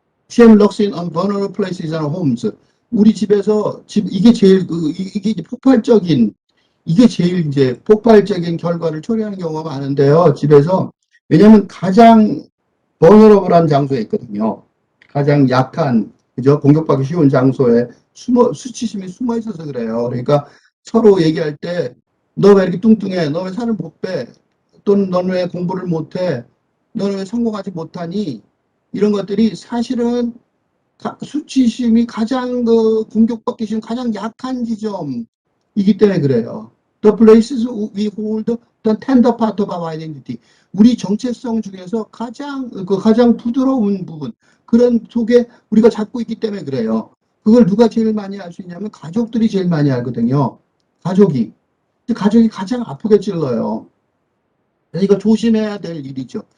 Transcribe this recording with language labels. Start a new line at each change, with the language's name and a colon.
English: shame lurks in vulnerable places and homes.
Korean: 우리 집에서 이게 제일 이게 이제 폭발적인 이게 제일 이제 폭발적인 결과를 초래하는 경우가 많은데요. 집에서 왜냐하면 가장 vulnerable한 장소에 있거든요. 가장 약한 그죠? 공격받기 쉬운 장소에 수치심이 숨어 있어서 그래요. 그러니까 서로 얘기할 때 너 왜 이렇게 뚱뚱해? 너 왜 살을 못 빼? 또는 너는 왜 공부를 못해? 너는 왜 성공하지 못하니? 이런 것들이 사실은 수치심이 가장 공격받기 쉬운 가장 약한 지점이기 때문에 그래요.
English: The places we hold the tender part of our identity.
Korean: 우리 정체성 중에서 가장 부드러운 부분, 그런 속에 우리가 잡고 있기 때문에 그래요. 그걸 누가 제일 많이 알 수 있냐면 가족들이 제일 많이 알거든요. 가족이. 가족이 가장 아프게 찔러요. 이거 조심해야 될 일이죠.